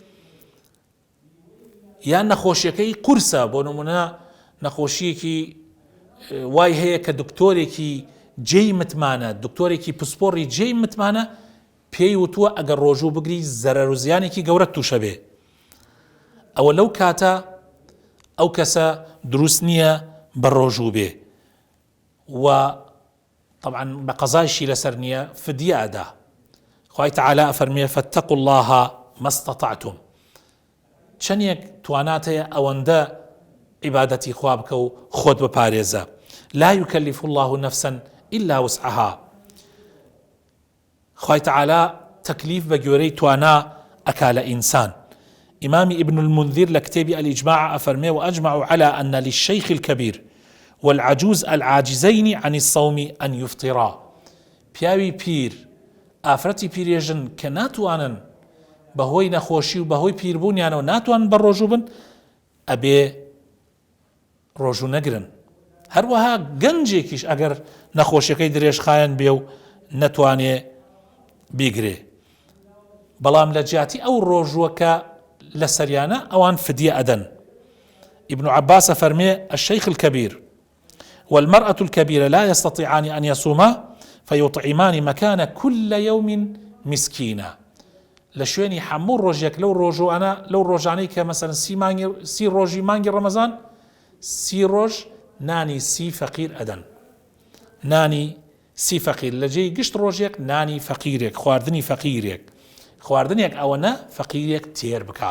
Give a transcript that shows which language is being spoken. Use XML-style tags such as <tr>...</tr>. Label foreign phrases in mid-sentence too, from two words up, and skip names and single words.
<ckb>یان نەخۆشیەکەی قورسە، بۆ نمونە نەخۆشیەکی وای هەیە کە دکتۆرێکی جێی متمانە، دکتۆرێکی پسپۆڕی جێی متمانە پێی وتووە ئەگەر ڕۆژوو بگری زەرەر و زیانێکی گەورە تووشە بێ، ئەوە لەو کاتە ئەو کەسە دروست نییە بە ڕۆژوو بێ و طبعا بە قەزایشی لەسەر نییە، فدیە ئەدا. خوای تەعالا ئەفەرمێ:</ckb> <ar>فاتقوا الله ما استطعتم.</ar> <ckb>چەندێک توانات هەیە ئەوەندە عیبادەتی خوا بکە و خۆت بپارێزە.</ckb> <ar>لا يكلف الله نفسا إلا وسعها.</ar> <ckb>خوای تەعالا تەکلیف بە گوێرەی توانا ئەکا لە ئینسان.</ckb> <ar>إمام ابن المنذر لكتاب الإجماع أفرمي وأجمع على أن للشيخ الكبير والعجوز العاجزين عن الصوم أن يفطرا.</ar> <ckb>پیاوی پیر ئافرەتی پیرێژن کە ناتوانن بەهۆی نەخۆشی و بەهۆی پیربوونیانەوە ناتوانن بە ڕۆژوو بن ئەبێ ڕۆژوو نەگرن. هەروەها گەنجێکیش ئەگەر نەخۆشیەکەی درێژخایەن بێ و نەتوانێ بیگرێ، بەڵام لە جیاتی ئەو ڕۆژووەکە لە سەریانە ئەوان فدیە ئەدەن.</ckb> <ar>ابن عباس فەرمێ الشيخ الكبير والمرأة الكبيرة لا يستطيعان أن يصوما فيطعمان مكان كل يوم مسكينا.</ar> <ckb>لشوێنی هەموو ڕۆژێک لەو ڕۆژوانە لەو ڕۆژانەی کە مەسەلەن سی ڕۆژی مانگی ڕەمەزان 30 ڕۆژ نانی 30 فەقیر ئەدەن. نانی 30 فەقیر لە جێی گشت ڕۆژێک نانی فەقیرێک، خواردنی فەقیرێک، خواردنێک ئەوەنە فەقیرێک تێر بکە.</ckb>